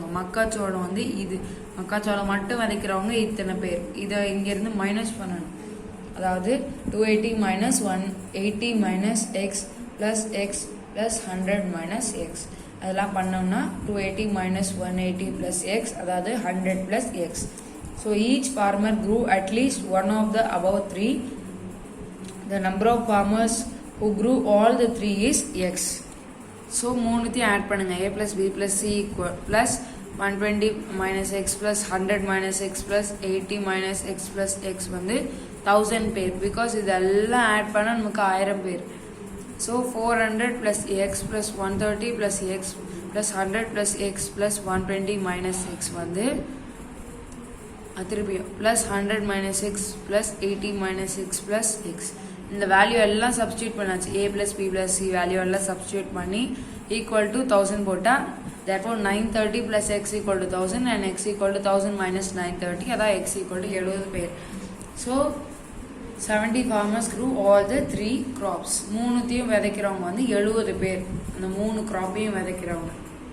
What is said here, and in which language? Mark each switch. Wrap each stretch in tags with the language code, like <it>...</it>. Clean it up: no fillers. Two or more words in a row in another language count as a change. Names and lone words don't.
<ta>மக்காச்சோளம் வந்து இது மக்காச்சோளம் மட்டும் விதைக்கிறவங்க இத்தனை பேர். இதை இங்கேருந்து மைனஸ் பண்ணணும், அதாவது</ta> <en>280 minus 180 minus x plus x plus 100 minus x.</en> <ta>அதெல்லாம் பண்ணோம்னா</ta> <en>280 minus 180 plus x,</en> <ta>அதாவது</ta> <en>100 plus x. So each farmer grew at least one of the above three. The number of farmers who grew all the three is x.</en> <ta>So மூணுத்தையும் ஆட் பண்ணுங்க.</ta> <en>a plus b plus c plus 120 minus x plus 100 minus x plus 80 minus x plus x</en> <ta>வந்து 1000 பேர். பிகாஸ் இதெல்லாம் ஆட் பண்ண நமக்கு 1000 பேர்.</ta> <en>So 400 plus x plus 130 plus x plus 100 plus x plus 120 minus x</en> <ta>வந்து திருப்பியும்</ta> <en>plus 100 minus x plus 80 minus x plus x.</en> <ta>இந்த வேல்யூ எல்லாம் சப்ஸ்டியூட் பண்ணாச்சு.</ta> <en>a plus b plus c</en> <ta>வேல்யூ எல்லாம் சப்ஸ்டியூட் பண்ணி</ta> <en>equal to 1000 போட்டால் therefore 930 plus x equal to 1000 and x equal to 1000 minus 930, அதான் x equal to 70 பேர். So 70 farmers grew all the three crops.</en> <ta>மூணுத்தையும் விதைக்கிறவங்க வந்து 70 பேர், அந்த மூணு கிராப்பையும் விதைக்கிறவங்க.</ta>